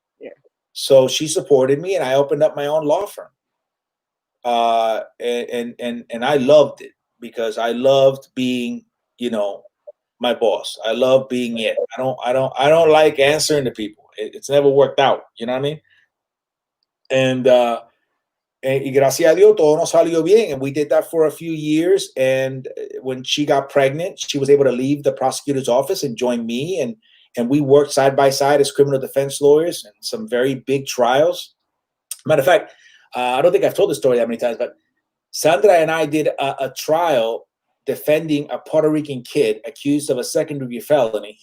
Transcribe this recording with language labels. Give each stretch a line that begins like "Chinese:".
English: Yeah. So she supported me, and I opened up my own law firm. And I loved it because I loved being, my boss. I love being it. I don't like answering to people. It's never worked out. You know what I mean?
Spanish: And y gracias a Dios, todo nos salió bien.
English: And we did that for a few years. And when she got pregnant, she was able to leave the prosecutor's office and join me. And we worked side by side as criminal defense lawyers in some very big trials. Matter of fact, I don't think I've told the story that many times, but Sandra and I did a trial defending a Puerto Rican kid accused of a second-degree felony.